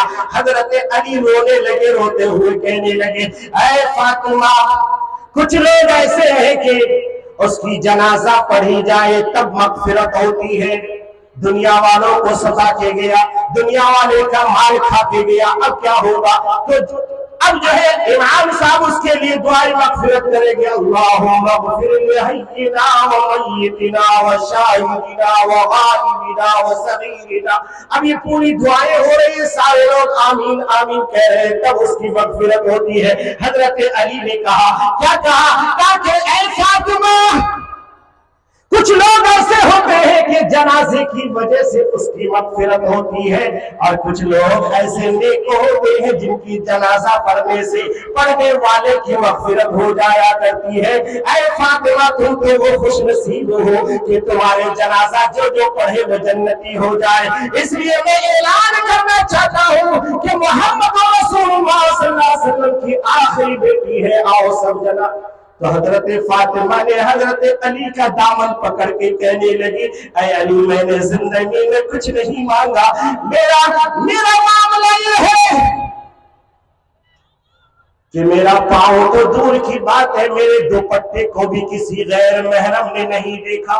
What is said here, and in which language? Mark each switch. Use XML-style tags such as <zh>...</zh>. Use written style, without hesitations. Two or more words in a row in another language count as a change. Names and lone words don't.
<hi>हजरत अली रोने लगे, रोते हुए कहने लगे, ऐ फातिमा, कुछ लोग ऐसे हैं कि उसकी जनाजा पढ़ी जाए तब मगफिरत होती है, दुनिया वालों को सता के गया, दुनिया वाले का माल खा के गया, अब क्या होगा? तो अब जो है इमाम साहब उसके लिए दुआई मगफिरत करेंगे,</hi> <ar>اللهم اغفر لحينا وميتنا وشاهدنا وغائبنا وصغيرنا.</ar> <hi>अब ये पूरी दुआएं हो रही है, सारे लोग आमीन आमीन कह रहे हैं, तब उसकी मगफिरत होती है। हजरत अली ने कहा, क्या कहा कि ऐ फातिमा, कुछ लोग ऐसे होते हैं कि जनाजे की वजह से उसकी मगफिरत होती है, और कुछ लोग ऐसे नेक होते हैं जिनकी जनाजा पढ़ने से पढ़ने वाले की मगफिरत हो जाया करती है। ऐ फातिमा, तुम तो वो खुश नसीब हो कि तुम्हारे जनाजा जो जो पढ़े वो जन्नती हो जाए। इसलिए मैं ऐलान करना चाहता हूँ कि मोहम्मद रसूलुल्लाह</hi> <ar>صلى الله عليه وسلم</ar> <hi>की आखिरी बेटी है, आओ सब जना। तो हजरत फातिमा ने हजरत अली का दामन पकड़ के कहने लगी, ऐ अली, मैंने जिंदगी में कुछ नहीं मांगा, मेरा मामला ये है कि मेरा पाँव तो दूर की बात है, मेरे दुपट्टे को भी किसी गैर महरम ने नहीं देखा।</hi>